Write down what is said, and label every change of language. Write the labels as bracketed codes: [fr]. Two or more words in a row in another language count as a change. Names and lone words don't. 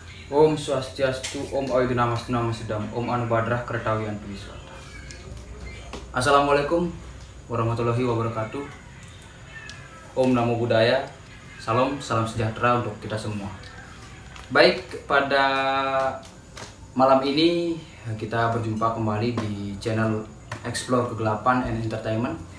[sa] Om Swastiastu, Om Ayunamastu Nama Sedam, Om Anubadrah Kertawiyantu Wiswata. [ar] السلام عليكم ورحمة الله وبركاته. [pi] Om Namo Buddhaya. [id] Salam sejahtera untuk kita semua. Baik, pada malam ini kita berjumpa kembali di channel Explore Kegelapan and Entertainment.